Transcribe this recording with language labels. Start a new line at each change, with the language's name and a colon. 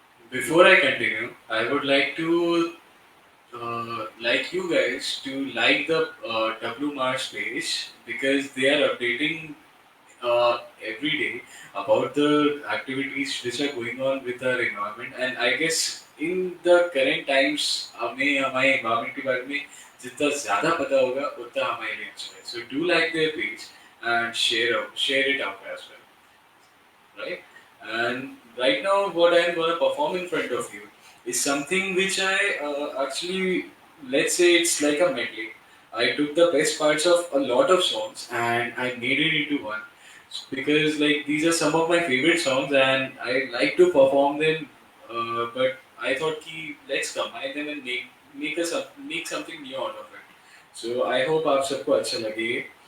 English: Before I continue, I would like to like you guys to like the W Mars page because they are updating every day about the activities which are going on with our environment. And I guess in the current times
Hindi: हमें हमारे environment के बारे में जितना ज़्यादा पता होगा उतना हमारे लिए अच्छा है.
English: So do like their page and share it out as well, right? And right now, what I'm gonna perform in front of you is something which I actually, let's say it's like a medley. I took the best parts of a lot of songs and I made it into one because like these are some of my favorite songs and I like to perform them. But I thought ki let's combine them and make something new out of it. So I hope
Hindi: आप सबको अच्छा लगे.